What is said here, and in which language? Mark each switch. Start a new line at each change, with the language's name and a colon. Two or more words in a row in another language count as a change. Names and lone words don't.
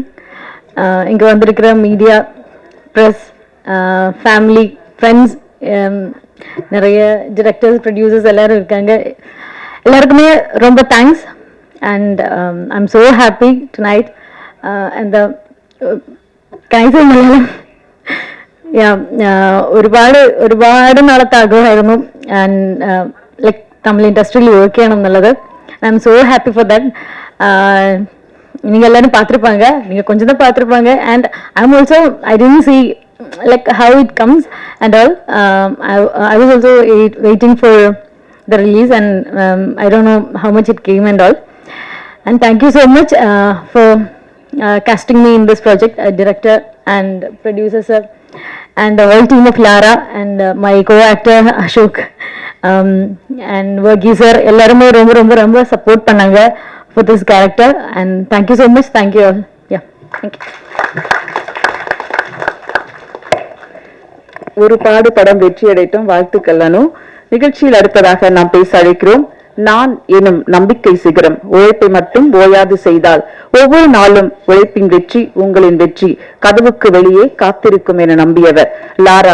Tamil: இங்கே வந்திருக்கிற
English: media, press, family, friends,
Tamil: நிறைய டிரெக்டர்ஸ், ப்ரொடியூசர்ஸ் எல்லாரும் இருக்காங்க. எல்லாருக்குமே ரொம்ப தேங்க்ஸ்.
English: and I am so happy tonight.
Malayalam: அந்த കൈസ മലയാളം ഒരുപാട് നാളത്തെ ആഗ്രഹമായിരുന്നു ലൈക്ക് തമിഴ് ഇൻഡസ്ട്രിയിൽ വർക്ക് ചെയ്യണം എന്നുള്ളത്.
English: I am so happy for that.
Tamil: நீங்க எல்லாரும் பார்த்துருப்பாங்க, நீங்க கொஞ்சம் தான் பார்த்துருப்பாங்க.
English: and I am also I didn't see like how it comes and all. I was also waiting for the release and I don't know how much it came and all. And thank you so much for casting me in this project, director and producer sir and the whole team of Lara and my co-actor Ashok and Varghese sir.
Tamil: எல்லாருமே ரொம்ப ரொம்ப ரொம்ப சப்போர்ட் பண்ணாங்க
English: for this character and thank you so much. Thank you all.
Tamil: Yeah, thank you. ஒரு பாடு படம் வெற்றி அடையட்டும், வாழ்த்துக்கள். அனு. நிகழ்ச்சியில் அடுத்ததாக நாம் பேச அழைக்கிறோம் நான் எனும் நம்பிக்கை சிகரம். உழைப்பை மட்டும் ஓயாது செய்தால் ஒவ்வொரு நாளும் உழைப்பின் வெற்றி உங்களின் வெற்றி கதவுக்கு வெளியே காத்திருக்கும் என நம்பியவர் லாரா.